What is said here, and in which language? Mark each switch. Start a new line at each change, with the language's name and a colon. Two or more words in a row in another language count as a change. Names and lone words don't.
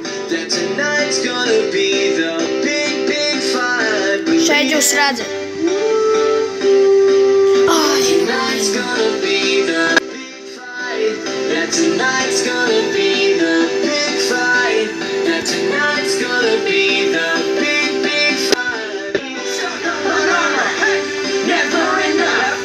English: That tonight's gonna be the big fight.
Latvian: Šeit jūs redzat.
English: Tonight's gonna be the big fight. That tonight's gonna be the big fight. That tonight's gonna be the big fight. Stuck up on armor, hey, never enough.